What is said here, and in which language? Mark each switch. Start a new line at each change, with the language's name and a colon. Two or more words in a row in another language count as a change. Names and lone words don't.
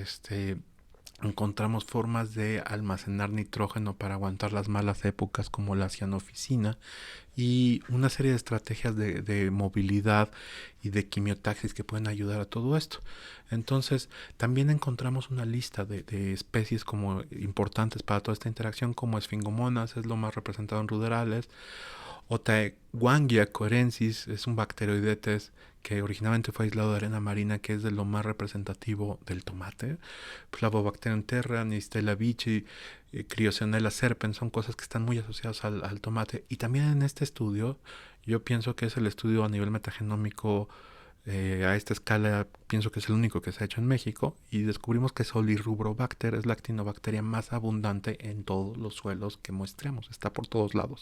Spanish: Encontramos formas de almacenar nitrógeno para aguantar las malas épocas como la cianoficina y una serie de estrategias de movilidad y de quimiotaxis que pueden ayudar a todo esto. Entonces, también encontramos una lista de especies como importantes para toda esta interacción, como esfingomonas, es lo más representado en ruderales. Otaeguangia coerensis es un bacteroidetes que originalmente fue aislado de arena marina, que es de lo más representativo del tomate. Flavobacterium terra, Nistella vici, Criosionella serpens son cosas que están muy asociadas al tomate. Y también en este estudio, yo pienso que es el estudio a nivel metagenómico a esta escala, pienso que es el único que se ha hecho en México, y descubrimos que Solirubobacter es la actinobacteria más abundante en todos los suelos que muestramos, está por todos lados.